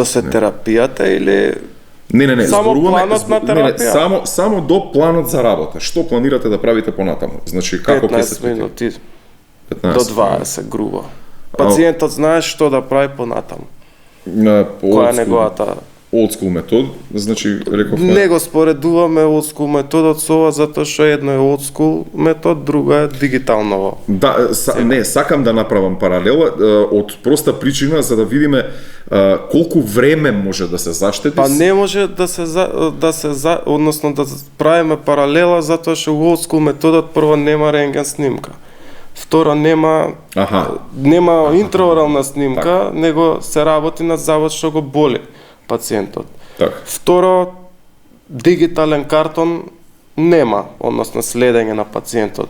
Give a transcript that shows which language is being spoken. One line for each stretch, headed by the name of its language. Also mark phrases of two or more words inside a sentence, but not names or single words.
Macedonian: Со терапијата или Не, само планот на терапија? Само до планот за работа. Што планирате да правите понатаму? Значи како ќе се 15 минути до 20 грубо. Пациентот знае што да прави понатаму. Која е неговата
English: old school
Macedonian: метод, значи рековме. Не го споредуваме
English: old school
Macedonian: методот со ова затоа што едно е
English: old school
Macedonian: метод, друго е дигитално. Да, не, сакам да направам паралела од проста причина за да видиме колку време може да се заштеди. Па не може да се односно да правиме паралела затоа што
English: old school
Macedonian: методот прво нема рентген снимка. Второ нема интраорална снимка, него се работи на завод што го боли пациентот. Второ, дигитален картон нема, односно следење на пациентот.